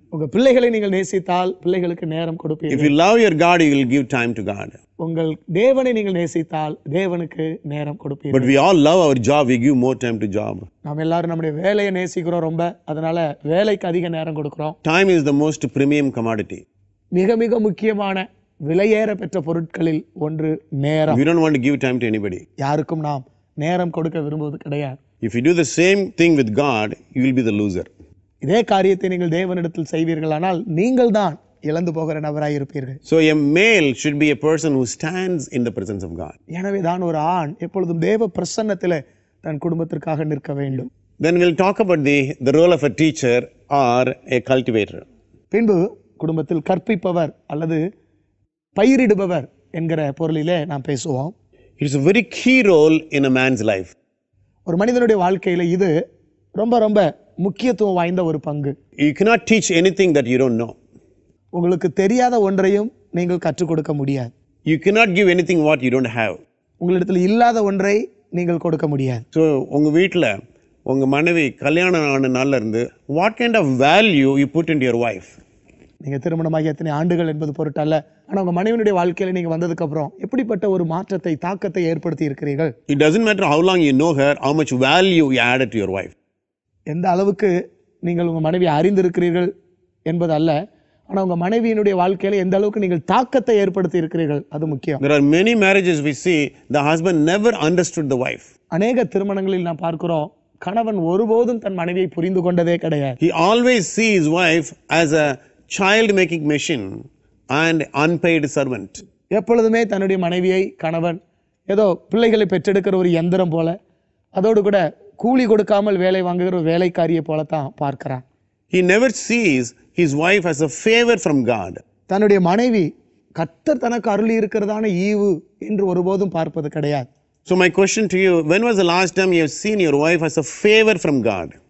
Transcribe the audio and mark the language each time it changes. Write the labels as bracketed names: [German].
[Tamil] உங்க பிள்ளைகளை நீங்கள் நேசித்தால் பிள்ளைகளுக்கு நேரம் கொடுப்பீர்கள். [English] If you love your God, you will give time to God. [Tamil] உங்கள் தேவனை நீங்கள் நேசித்தால் தேவனுக்கு நேரம் கொடுப்பீர்கள். [English] But we all love our job, we give more time to job. [Tamil] நாம் எல்லாரும் நம்முடைய வேலையை நேசிக்கிறோம் ரொம்ப, அதனால வேலைக்கு அதிக நேரம் கொடுக்கிறோம். [English] Time is the most premium commodity. [Tamil] மிக மிக முக்கியமான விலையேற பெற்ற பொருட்களில் ஒன்று நேரம். [English] We don't want to give time to anybody. [Tamil] யாருக்கும் நாம் நேரம் கொடுக்க விரும்புவது கிடையாது. [English] If you do the same thing with God, you will be the loser. [Tamil] இதே காரியத்தை நீங்கள் தேவனிடத்தில் செய்வீர்களானால் நீங்கள் தான் இழந்து போகிற நபராய் இருப்பீர்கள். [English] So a male should be a person who stands in the presence of God. [Tamil] எனவே தான் ஒரு ஆண் எப்பொழுதும் தேவ பிரசன்னத்திலே தன் குடும்பத்திற்காக நிற்க வேண்டும். [English] Then we'll talk about the role of a teacher or a cultivator. [Tamil] பின்பு குடும்பத்தில் கற்பிப்பவர் அல்லது பயிரிடுபவர் என்கிற பொருளிலே நாம் பேசுவோம். [English] It is a very key role in a man's life. [Tamil] ஒரு மனிதனுடைய வாழ்க்கையில இது ரொம்ப ரொம்ப முக்கியத்துவம் வாய்ந்த ஒரு பங்கு. [English] You cannot teach anything that you don't know. [Tamil] உங்களுக்கு தெரியாத ஒன்றையும் நீங்கள் கற்றுக் கொடுக்க முடியாது. [English] You cannot give anything what you don't have. [Tamil] உங்களிடத்தில் இல்லாத ஒன்றை நீங்கள் கொடுக்க முடியாது. [English] So [Tamil] உங்க வீட்டில் உங்க மனைவி கல்யாணம் ஆன நாள்ல இருந்து [English] what kind of value you put into your wife? [Tamil] நீங்க திருமணமாகி எத்தனை ஆண்டுகள் என்பது பொருட்டல்ல, ஆனா உங்க மனைவியுடைய வாழ்க்கையில நீங்க வந்ததுக்கு அப்புறம் எப்படிப்பட்ட ஒரு மாற்றத்தை தாக்கத்தை ஏற்படுத்தி இருக்கிறீர்கள். [English] It doesn't matter how long you know her, how much value you added to your wife. [Tamil] எந்த அளவுக்கு நீங்கள் உங்க மனைவியை அறிந்திருக்கிறீர்கள் என்பது அல்ல, ஆனா உங்க மனைவியினுடைய வாழ்க்கையில எந்த அளவுக்கு நீங்கள் தாக்கத்தை ஏற்படுத்தி இருக்கிறீர்கள் அது முக்கியம். [English] There are many marriages we see the husband never understood the wife. [Tamil] அநேக திருமணங்களில் நாம் பார்க்கிறோம், கணவன் ஒருபோதும் தன் மனைவியை புரிந்து கொண்டதே கிடையாது. [English] He always sees his wife as a child making machine and unpaid servant. [Tamil] எப்பொழுதுமே தன்னுடைய மனைவியை கணவன் ஏதோ பிள்ளைகளை பெற்றெடுக்கிற ஒரு யந்திரம் போல, அதோடு கூட கூலி கொடுக்காமல் வேலை வாங்குகிற ஒரு வேலைக்காரியை போலத்தான் பார்க்கிறான். [English] He never sees his wife as a favor from God. [Tamil] தன்னுடைய மனைவி கர்த்தர் தனக்கு அருளி இருக்கிறதான ஈவு என்று ஒருபோதும் பார்ப்பது கிடையாது. [English] So my question to you, when was the last time you have seen your wife as a favor from God?